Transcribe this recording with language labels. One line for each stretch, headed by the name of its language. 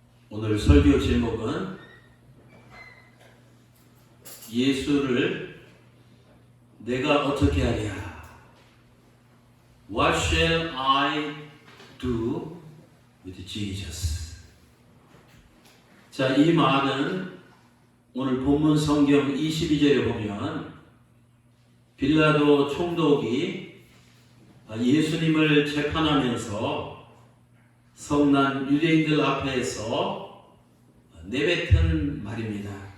Korean: 오늘 설교 제목은 예수를 내가 어떻게 하랴?
English: What shall I do with Jesus?
Korean: 자, 이 말은 오늘 본문 성경 22절에 보면 빌라도 총독이 예수님을 재판하면서 성난 유대인들 앞에서 내뱉은 말입니다.